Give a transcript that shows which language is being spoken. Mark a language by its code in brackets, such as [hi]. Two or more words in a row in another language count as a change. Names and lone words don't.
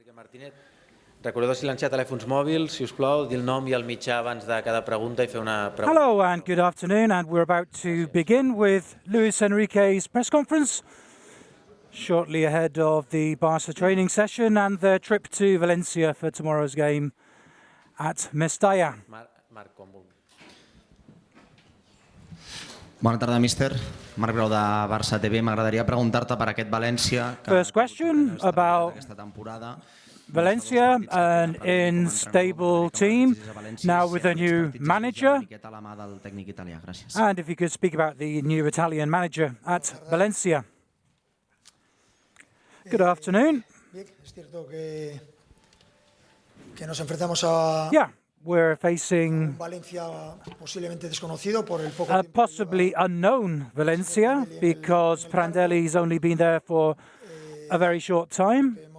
[ca] Recordeu silenciar telèfons mòbils, si us plau, dir el nom i el mitjà abans de cada pregunta i fer una pregunta. [en] Hello and good afternoon, and we're about to begin with Luis Enrique's press conference shortly ahead of the Barça training session and their trip to Valencia for tomorrow's game at Mestalla. [ca] Bona tarda, míster. Marc Grau de Barça TV. M'agradaria preguntar-te per aquest València que [en] First question about [ca] aquesta temporada. [en] Valencia, an unstable team, now with a new manager. And if you could speak about the new Italian manager at Valencia. Good afternoon. Yeah, we're facing a possibly unknown Valencia because Prandelli's only been there for a very short time.